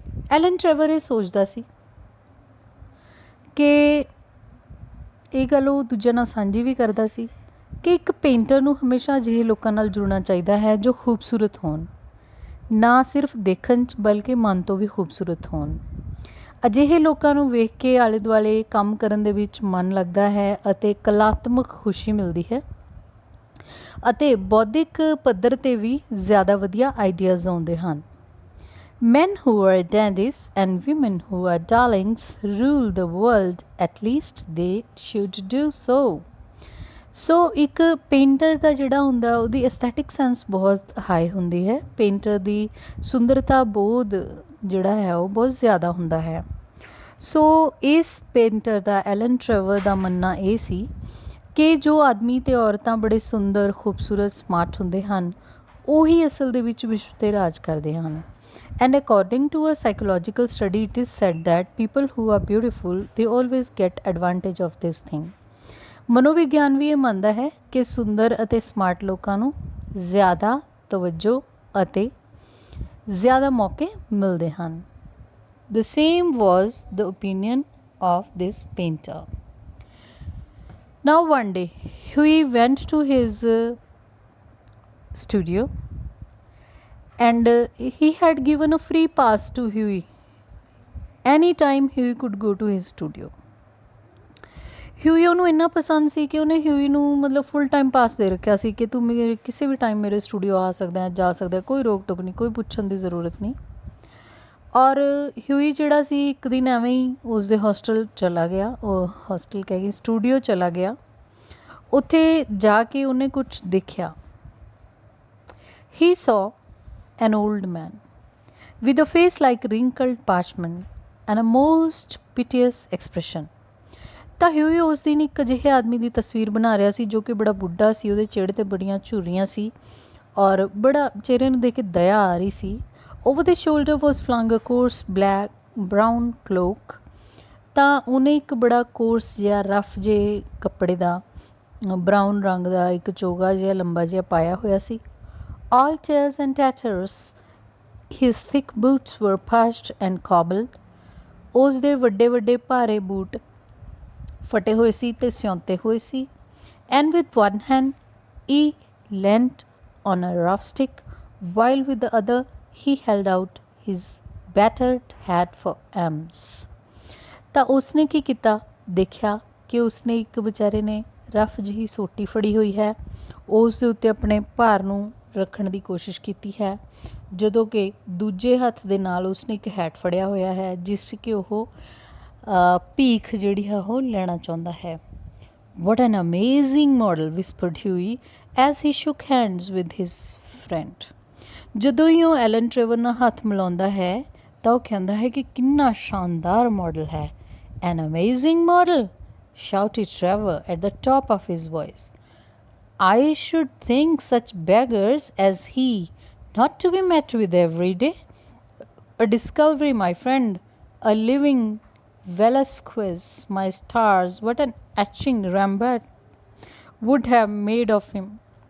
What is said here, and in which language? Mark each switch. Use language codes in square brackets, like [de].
[pa] Allen Traverse ਇਹ ਸੋਚਦਾ ਸੀ ਕਿ ਇਹ ਗੱਲ ਉਹ ਦੂਜਿਆਂ ਨਾਲ ਸਾਂਝੀ ਵੀ ਕਰਦਾ ਸੀ ਕਿ ਇੱਕ ਪੇਂਟਰ ਨੂੰ ਹਮੇਸ਼ਾ ਅਜਿਹੇ ਲੋਕਾਂ ਨਾਲ ਜੁੜਨਾ ਚਾਹੀਦਾ ਹੈ ਜੋ ਖੂਬਸੂਰਤ ਹੋਣ, ਨਾ ਸਿਰਫ ਦੇਖਣ 'ਚ ਬਲਕਿ ਮਨ ਤੋਂ ਵੀ ਖੂਬਸੂਰਤ ਹੋਣ। ਅਜਿਹੇ ਲੋਕਾਂ ਨੂੰ ਵੇਖ ਕੇ ਆਲੇ ਦੁਆਲੇ ਕੰਮ ਕਰਨ ਦੇ ਵਿੱਚ ਮਨ ਲੱਗਦਾ ਹੈ ਅਤੇ ਕਲਾਤਮਕ ਖੁਸ਼ੀ ਮਿਲਦੀ ਹੈ ਅਤੇ ਬੌਧਿਕ ਪੱਧਰ 'ਤੇ ਵੀ ਜ਼ਿਆਦਾ ਵਧੀਆ ਆਈਡੀਆਜ਼ ਆਉਂਦੇ ਹਨ। [en] Men who are dandies and women who are darlings rule the world, at least they should do so। [pa] ਸੋ ਇੱਕ ਪੇਂਟਰ ਦਾ ਜਿਹੜਾ ਹੁੰਦਾ ਉਹਦੀ ਐਸਥੈਟਿਕ ਸੈਂਸ ਬਹੁਤ ਹਾਈ ਹੁੰਦੀ ਹੈ। ਪੇਂਟਰ ਦੀ ਸੁੰਦਰਤਾ ਬੋਧ ਜਿਹੜਾ ਹੈ ਉਹ ਬਹੁਤ ਜ਼ਿਆਦਾ ਹੁੰਦਾ ਹੈ। ਸੋ ਇਸ ਪੇਂਟਰ ਦਾ, ਐਲਨ ਟਰੈਵਰ ਦਾ ਮੰਨਣਾ ਇਹ ਸੀ ਕਿ ਜੋ ਆਦਮੀ ਅਤੇ ਔਰਤਾਂ ਬੜੇ ਸੁੰਦਰ, ਖੂਬਸੂਰਤ, ਸਮਾਰਟ ਹੁੰਦੇ ਹਨ, ਉਹੀ ਅਸਲ ਦੇ ਵਿੱਚ ਵਿਸ਼ਵ 'ਤੇ ਰਾਜ ਕਰਦੇ ਹਨ। [en] And according to a psychological study, it is said that people who are beautiful, they always get advantage of this thing। [pa] ਮਨੋਵਿਗਿਆਨ ਵੀ ਇਹ ਮੰਨਦਾ ਹੈ ਕਿ ਸੁੰਦਰ ਅਤੇ ਸਮਾਰਟ ਲੋਕਾਂ ਨੂੰ ਜ਼ਿਆਦਾ ਤਵੱਜੋ ਅਤੇ ਜ਼ਿਆਦਾ ਮੌਕੇ ਮਿਲਦੇ ਹਨ। [en] The same was the opinion of this painter। Now one day, Huey went to his studio and he had given a free pass to Huey। Anytime Huey could go to his studio। [pa] Huey ਉਹਨੂੰ ਇੰਨਾ ਪਸੰਦ ਸੀ ਕਿ ਉਹਨੇ Huey ਨੂੰ ਮਤਲਬ full time pass ਦੇ ਰੱਖਿਆ ਸੀ ਕਿ ਤੂੰ ਮੇਰੇ ਕਿਸੇ ਵੀ ਟਾਈਮ ਮੇਰੇ ਸਟੂਡੀਓ ਆ ਸਕਦਾ ਹੈ, ਜਾ ਸਕਦਾ, ਕੋਈ ਰੋਕ ਟੋਕ ਨਹੀਂ, ਕੋਈ ਪੁੱਛਣ ਦੀ ਜ਼ਰੂਰਤ ਨਹੀਂ। ਔਰ Huey ਜਿਹੜਾ ਸੀ ਇੱਕ ਦਿਨ ਐਵੇਂ ਹੀ ਉਸਦੇ ਹੋਸਟਲ ਚਲਾ ਗਿਆ, ਉਹ ਹੋਸਟਲ ਕਹਿ ਗਈ, ਸਟੂਡੀਓ ਚਲਾ ਗਿਆ ਉੱਥੇ ਜਾ ਕੇ ਉਹਨੇ ਕੁਛ ਦੇਖਿਆ। [en] He saw an old man with a face like wrinkled parchment and a most piteous expression। [pa] ਤਾਂ ਹਿਊਈ ਉਸ ਦਿਨ ਇੱਕ ਅਜਿਹੇ ਆਦਮੀ ਦੀ ਤਸਵੀਰ ਬਣਾ ਰਿਹਾ ਸੀ ਜੋ ਕਿ ਬੜਾ ਬੁੱਢਾ ਸੀ, ਉਹਦੇ ਚਿਹਰੇ 'ਤੇ ਬੜੀਆਂ ਝੁਰੜੀਆਂ ਸੀ ਔਰ ਬੜਾ ਚਿਹਰੇ ਨੂੰ ਦੇਖ ਕੇ ਦਇਆ ਆ ਰਹੀ ਸੀ। [en] Over the shoulder was flung a coarse brown cloak. [pa] ਤਾਂ ਉਹਨੇ ਇੱਕ ਬੜਾ ਕੋਰਸ ਜਿਹਾ ਰਫ ਜਿਹੇ ਕੱਪੜੇ ਦਾ ਬਰਾਊਨ ਰੰਗ ਦਾ ਇੱਕ ਚੋਗਾ ਜਿਹਾ ਲੰਬਾ ਜਿਹਾ ਪਾਇਆ ਹੋਇਆ ਸੀ। [en] All tears and tatters, his thick boots were patched and cobbled। [pa] ਉਸ ਦੇ ਵੱਡੇ ਵੱਡੇ ਭਾਰੇ ਬੂਟ ਫਟੇ ਹੋਏ ਸੀ ਅਤੇ ਸਿਉਂਤੇ ਹੋਏ ਸੀ। [en] And with one hand he leant on a rough stick, while with the other he held out his battered hat for alms। [pa] ਤਾਂ ਉਸਨੇ ਕੀ ਕੀਤਾ, ਦੇਖਿਆ ਕਿ ਉਸਨੇ ਇੱਕ ਵਿਚਾਰੇ ਨੇ ਰਫ ਜਿਹੀ ਸੋਟੀ ਫੜੀ ਹੋਈ ਹੈ, ਉਸ ਦੇ ਉੱਤੇ ਆਪਣੇ ਭਾਰ ਨੂੰ ਰੱਖਣ ਦੀ ਕੋਸ਼ਿਸ਼ ਕੀਤੀ ਹੈ, ਜਦੋਂ ਕਿ ਦੂਜੇ ਹੱਥ ਦੇ ਨਾਲ ਉਸਨੇ ਇੱਕ ਹੈਟ ਫੜਿਆ ਹੋਇਆ ਹੈ ਜਿਸ 'ਚ ਕਿ ਉਹ ਭੀਖ ਜਿਹੜੀ ਹੈ ਉਹ ਲੈਣਾ ਚਾਹੁੰਦਾ ਹੈ। [en] What an amazing model, whispered Huey as he shook hands with his friend। [pa] ਜਦੋਂ ਹੀ ਉਹ ਐਲਨ ਟਰੈਵਰ ਨਾਲ ਹੱਥ ਮਿਲਾਉਂਦਾ ਹੈ ਤਾਂ ਉਹ ਕਹਿੰਦਾ ਹੈ ਕਿ ਕਿੰਨਾ ਸ਼ਾਨਦਾਰ ਮਾਡਲ ਹੈ। [en] An amazing model, shouted Trevor at the top of his voice। I should think such beggars as he not to be met with every day। A discovery, my friend, a living Velasquez, my stars, what an etching Rembrandt would have made of him।